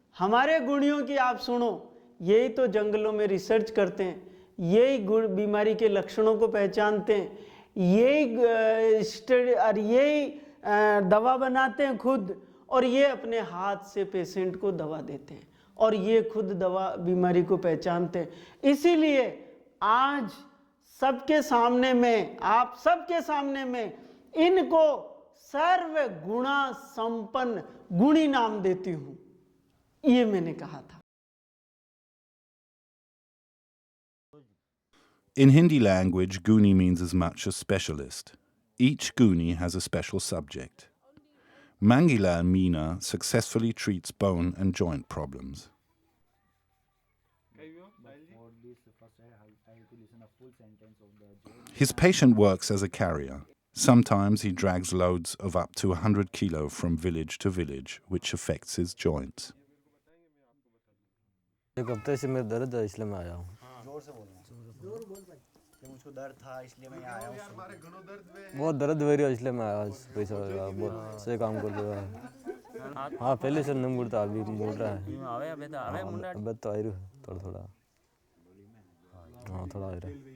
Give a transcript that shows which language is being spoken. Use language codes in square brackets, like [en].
[hi] हमारे गुणियों की आप सुनो, यही तो जंगलों में रिसर्च करते हैं, यही गुण बीमारी के लक्षणों को पहचानते हैं, यही स्टडी और यही दवा बनाते हैं खुद, और ये अपने हाथ से पेशेंट को दवा देते हैं और ये खुद दवा बीमारी को पहचानते हैं। इसीलिए आज सबके सामने में, आप सबके सामने में इनको सर्व गुणा संपन्न गुणी नाम देती हूं, ये मैंने कहा था। [en] In Hindi language, Guni means as much as specialist. Each Guni has a special subject. Mangila Meena successfully treats bone and joint problems. His patient works as a carrier. Sometimes he drags loads of up to 100 kilo from village to village, which affects his joints. [hi] एक हफ्ते से मेरा दर्द है इसलिए मैं आया हूँ। जोर से बोलना। मुझको दर्द था इसलिए मैं यहाँ आया हूँ। बहुत दर्द हो रही है इसलिए मैं आया, पैसा बहुत से काम कर रहा है। हाँ पहले से नहीं मुड़ता, अभी मुड़ रहा है। अब तो आ रही थोड़ा थोड़ा, हाँ थोड़ा आ रहा है।